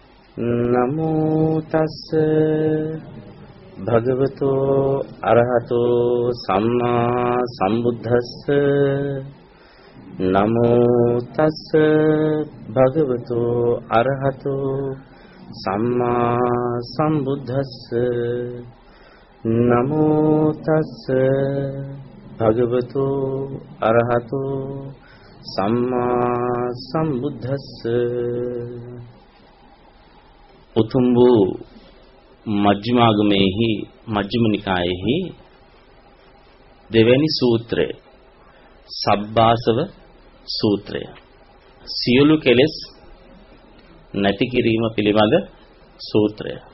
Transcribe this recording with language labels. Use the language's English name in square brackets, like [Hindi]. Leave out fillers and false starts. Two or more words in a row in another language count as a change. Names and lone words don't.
[Pali] නමෝ තස්ස භගවතෝ අරහතෝ සම්මා සම්බුද්දස්ස නමෝ තස්ස භගවතෝ අරහතෝ සම්මා සම්බුද්දස්ස නමෝ තස්ස භගවතෝ අරහතෝ සම්මා සම්බුද්දස්ස. [Sinhala] උතුම් වූ මජ්ක්‍ධිමාගමේහි මජ්ක්‍ධිම නිකායෙහි දෙවැනි සූත්‍රය සබ්බාසව සූත්‍රය, සියලු කෙලෙස් නැති කිරීම පිළිබඳ සූත්‍රය.